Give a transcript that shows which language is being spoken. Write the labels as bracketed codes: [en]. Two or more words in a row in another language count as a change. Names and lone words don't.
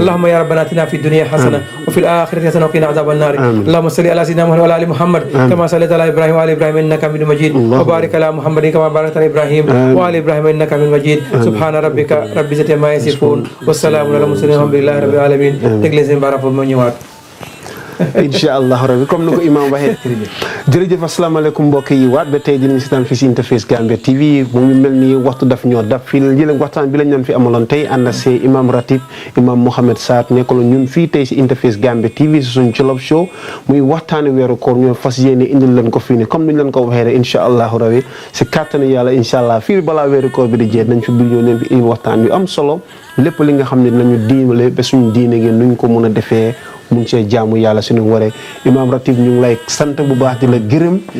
[ar] اللهم يا ربنا اتنا في الدنيا حسنه وفي الاخره حسنه وقنا عذاب النار آمين. اللهم صل على سيدنا محمد وعلى ال محمد آمين. كما صليت على ابراهيم وعلى ابراهيم انك حميد مجيد اللهم. وبارك على محمد كما باركت على ابراهيم آمين. وعلى ابراهيم انك حميد مجيد آمين. سبحان ربك رب العزه عما يصفون والسلام على المرسلين والحمد لله رب العالمين آمين. [wo] teg leen seen baaraam foofu ma ñëwaat [ar] إن شاء الله ربي [wo] comme ni ko imam waxee jërëjëf asalaamaaleykum mbokk yi waat ba tey dinañ seetaan fii si Interface Gambia TV mu ngi mel ni waxtu daf ñoo dab fii jëlee waxtaan bi lañ leen fi amaloon tey ànd si imam ratib imam Mohamed Sarr nekkaloon ñun fii tey si Interface Gambia TV si suñ Jollof Show muy waxtaani weeru koor ñoo fas yéene indil leen ko fii ni comme niñ leen ko waxee rek [ar] إن شاء الله ربي [wo] si kàttani yàlla [ar] إن شاء الله [wo] fii balaa weeru koor bi di jeex nañ fi bil ñoo leen fi waxtaan yu am solo lépp li nga xam ne dinañu diimale ba suñu diine gi nuñ ko mun a defee mun see jaamu yàlla suñu waree imam ratib ñu ngi lay sant bu baax di la gërëm